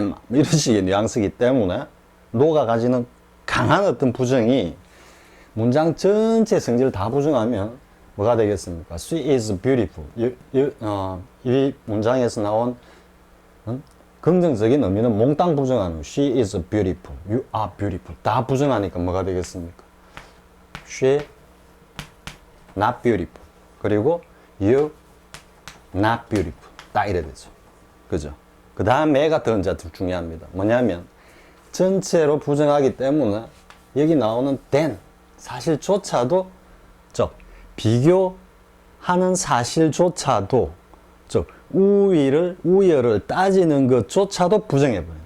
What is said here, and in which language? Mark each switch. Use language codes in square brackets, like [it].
[ko] 뭐 이런 식의 뉘앙스이기 때문에 no가 가지는 강한 어떤 부정이 문장 전체 성질을 다 부정하면 뭐가 되겠습니까? [en] She is beautiful. [ko] 이 문장에서 나온 긍정적인 의미는 몽땅 부정하는 [en] She is beautiful. You are beautiful. [ko] 다 부정하니까 뭐가 되겠습니까? [en] She not beautiful. [ko] 그리고 [en] you not beautiful. [ko] 딱 이래 되죠. 그죠? 그 다음에가 더 이제 중요합니다. 뭐냐면 전체로 부정하기 때문에 여기 나오는 than 사실조차도 즉 비교하는 사실조차도 즉 우열을 따지는 것조차도 부정해버려요.